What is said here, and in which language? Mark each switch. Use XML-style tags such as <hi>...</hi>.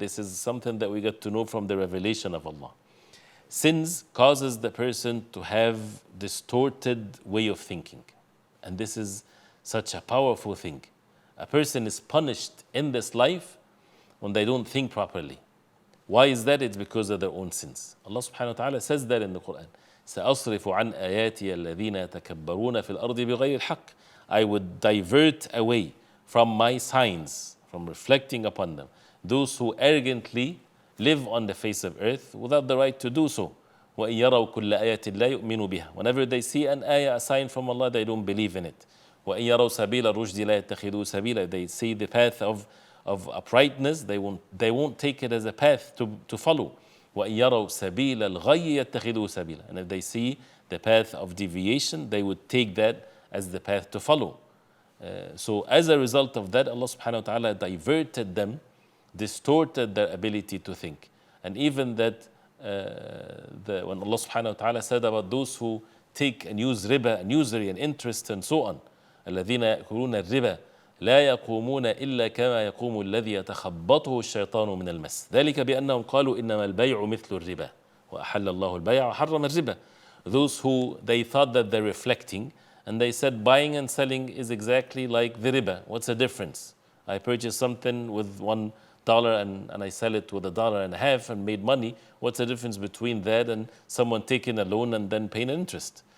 <en>This is something that we get to know from the revelation of Allah. Sins causes the person to have distorted way of thinking. And this is such a powerful thing. A person is punished in this life when they don't think properly. Why is that? It's because of their own sins. Allah subhanahu wa ta'ala says that in the Quran.</en> <ar>سأصرف عن آياتي الذين يتكبرون في الأرض بغير الحق.</ar> <en>I would divert away from my signs, from reflecting upon them, those who arrogantly live on the face of earth without the right to do so.</en> <ar>وَإِن يَرَوْا كُلَّ آيَةٍ لَا يُؤْمِنُوا بِهَا.</ar> <en>Whenever they see an ayah, a sign from Allah, they don't believe in it.</en> <ar>وَإِن يَرَوْا سَبِيلَ الرُّشْدِ لَا يَتَّخِذُوا سَبِيلًا.</ar> <en>They see the path of uprightness, they won't take it as a path to follow.</en> <ar>وَإِن يَرَوْا سَبِيلَ الْغَيِّ يَتَّخِذُوا سَبِيلًا.</ar> <en>And if they see the path of deviation, they would take that as the path to follow. So as a result of that, Allah subhanahu wa ta'ala diverted them, distorted their ability to think. And even that when Allah subhanahu wa ta'ala said about those who take and use riba and usury and interest and so on,</en> <ar>الذين يأكلون الربا لا يقومون إلا كما يقوم الذي يتخبطه الشيطان من المس ذلك بأنهم قالوا إنما البيع مثل الربا وأحل الله البيع وحرم الربا.</ar> <en>Those who they thought that they're reflecting, and they said buying and selling is exactly like the riba. What's the difference? I purchase something with $1 and I sell it with $1.50 and made money. What's the difference between that and someone taking a loan and then paying interest?</en>